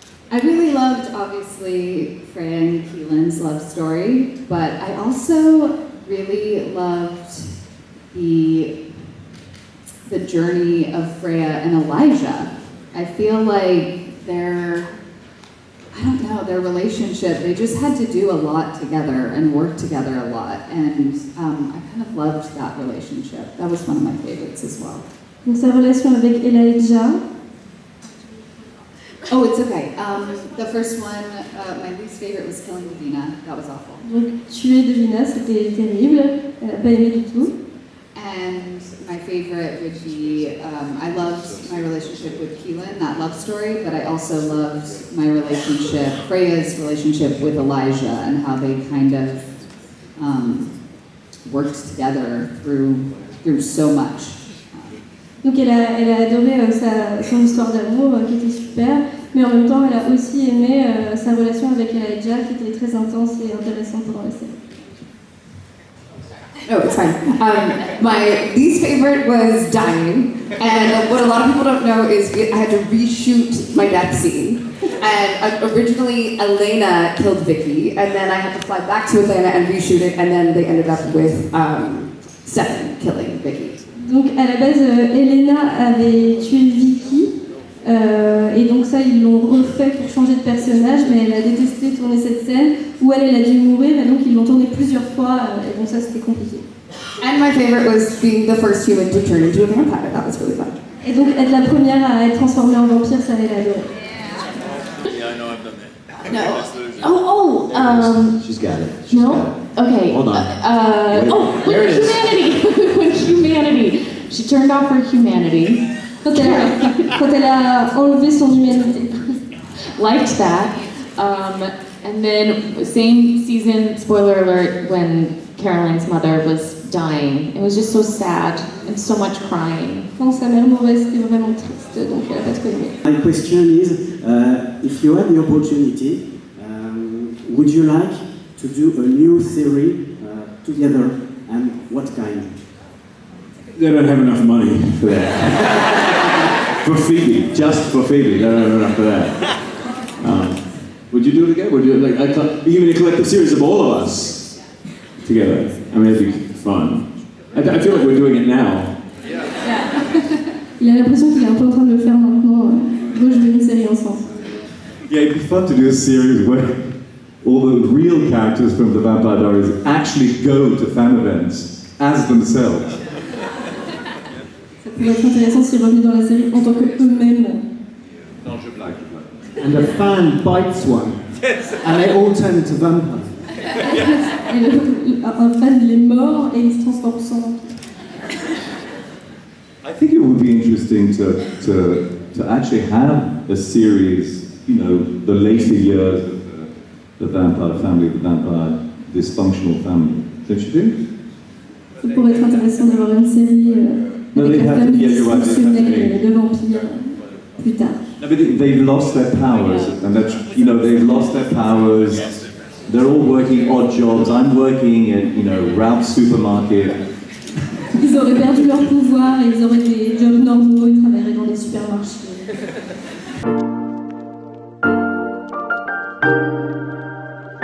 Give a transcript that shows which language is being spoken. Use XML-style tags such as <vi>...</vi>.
<en>I really loved, obviously, Freya and Keelan's love story, but I also really loved the journey of Freya and Elijah. I feel like their relationship, they just had to do a lot together and work together a lot, and I kind of loved that relationship. That was one of my favorites as well.</en> <fr>Donc sa relation avec Elijah.</fr> <en>Oh, it's okay. The first one, my least favorite was killing Davina. That was awful.</en> <fr>Donc tuer Davina, c'était terrible. Elle n'a pas aimé du tout.</fr> <en>And my favorite would be, I loved my relationship with Keelan, that love story, but I also loved my relationship, Freya's relationship with Elijah, and how they kind of worked together through so much.</en> <fr>Donc elle a adoré son histoire d'amour qui était super, mais en même temps elle a aussi aimé sa relation avec Elijah qui était très intense et intéressante pendant la série.</fr> <en>No, it's fine. My least favorite was dying, and what a lot of people don't know is I had to reshoot my death scene. And originally Elena killed Vicky, and then I had to fly back to Atlanta and reshoot it, and then they ended up with Stefan killing Vicky.</en> <fr>Donc à la base, Elena avait tué Vicky, et donc ça ils l'ont refait pour changer de personnage, mais elle a détesté tourner cette scène où elle a dû mourir, et donc ils l'ont tournée plusieurs fois, et donc ça c'était compliqué.</fr> <en>And my favorite was being the first human to turn into a vampire. That was really fun.</en> <fr>Et donc être la première à être transformée en vampire, ça elle a adoré.</fr> <en>Yeah, I know I've done that. No. She's got it. No? Okay. Hold on. There it is. Humanity. With humanity. She turned off her humanity.</en> <fr>Quand elle a enlevé son humanité.</fr> <en>Liked that. And then same season, spoiler alert, when Caroline's mother was dying. It was just so sad and so much crying.</en> <fr>Quand sa mère mourait, c'était vraiment triste, donc elle a pas trop aimé.</fr> <en>My question is, if you had the opportunity, would you like to do a new series together, and what kind? They don't have enough money for that. For Phoebe, just for Phoebe, they don't have enough for that. Would you do it again? Would you even a collective series of all of us together? I mean, it'd be fun. I feel like we're doing it now.</en> <fr>Il a l'impression qu'il est un peu en train de le faire maintenant, rejouer une série ensemble.</fr> <en>Yeah, it'd be fun to do a series where all the real characters from the Vampire Diaries actually go to fan events as themselves.</en> <fr>Ça pourrait être intéressant s'ils revenaient dans la série en tant qu'eux-mêmes. Non, je blague.</fr> <en>And a fan bites one, and they all turn into vampires.</en> <fr>Et un fan il est mort et il se transforme sans vampire.</fr> <en>I think it would be interesting to actually have a series, you know, the later years of the vampire family, the vampire dysfunctional family. Don't you think?</en> <fr>Ça pourrait être intéressant d'avoir une série avec la famille dysfonctionnelle de vampires plus tard.</fr> <en>No, but they've lost their powers, and that, you know, they've lost their powers. They're all working odd jobs. I'm working at, you know, Ralph's supermarket.</en> <fr>Ils auraient perdu leur pouvoir et ils auraient des jobs normaux, ils travailleraient dans des supermarchés.</fr>